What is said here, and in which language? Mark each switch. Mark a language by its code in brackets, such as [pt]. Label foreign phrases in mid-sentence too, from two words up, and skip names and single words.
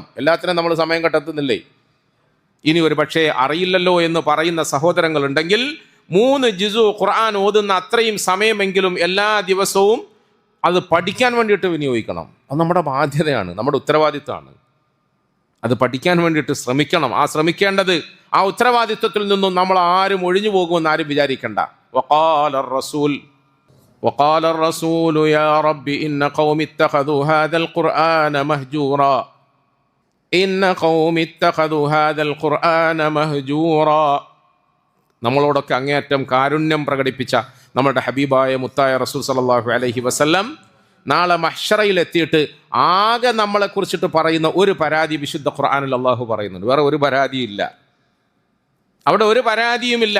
[ml] എല്ലാത്തിനും നമ്മൾ സമയം കണ്ടെത്തുന്നില്ലേ? ഇനി ഒരു പക്ഷേ അറിയില്ലല്ലോ എന്ന് പറയുന്ന സഹോദരങ്ങളുണ്ടെങ്കിൽ 3 ജിസു ഖുർആൻ ഓതുന്ന അത്രയും സമയമെങ്കിലും എല്ലാ ദിവസവും അത് പഠിക്കാൻ വേണ്ടിയിട്ട് വിനിയോഗിക്കണം. അത് നമ്മുടെ ബാധ്യതയാണ്, നമ്മുടെ ഉത്തരവാദിത്തമാണ്. അത് പഠിക്കാൻ വേണ്ടിയിട്ട് ശ്രമിക്കണം. ശ്രമിക്കേണ്ടത് ആ ഉത്തരവാദിത്വത്തിൽ നിന്നും നമ്മൾ ആരും ഒഴിഞ്ഞു പോകുമെന്ന് ആരും വിചാരിക്കേണ്ട. [ar] وقال رسول وقال الرسول يا رب إن قوم اتخذوا هذا القرآن مهجورا إن قوم اتخذوا هذا القرآن مهجورا. [ml] നമ്മളോടൊക്കെ അങ്ങേയറ്റം കാരുണ്യം പ്രകടിപ്പിച്ച നമ്മുടെ ഹബീബായ മുത്തായ റസൂൽ [ar] صلى الله عليه وسلم [ml] നാളെ മഹ്ശറയിൽ എത്തിയിട്ട് ആകെ നമ്മളെക്കുറിച്ചിട്ട് പറയുന്ന ഒരു പരാതി വിശുദ്ധ ഖുർആനിൽ അള്ളാഹു പറയുന്നുണ്ട്. വേറെ ഒരു പരാതിയില്ല, അവിടെ ഒരു പരാതിയുമില്ല.